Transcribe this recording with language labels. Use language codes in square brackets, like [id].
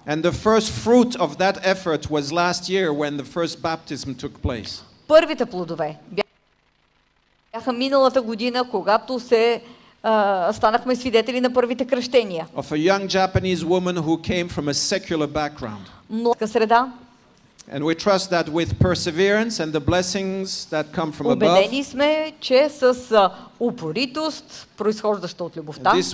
[en] And the first fruit of that effort was last year when the first baptism took place. [bg] Първите плодове бяха миналата година, когато станахме свидетели на първите кръщения. [en] Of a young Japanese woman who came from a secular background. [bg] Младка среда. [en] And we trust that with perseverance and the blessings that come from above. [bg] Убедени сме, че с упоритост, произхождаща от любовта,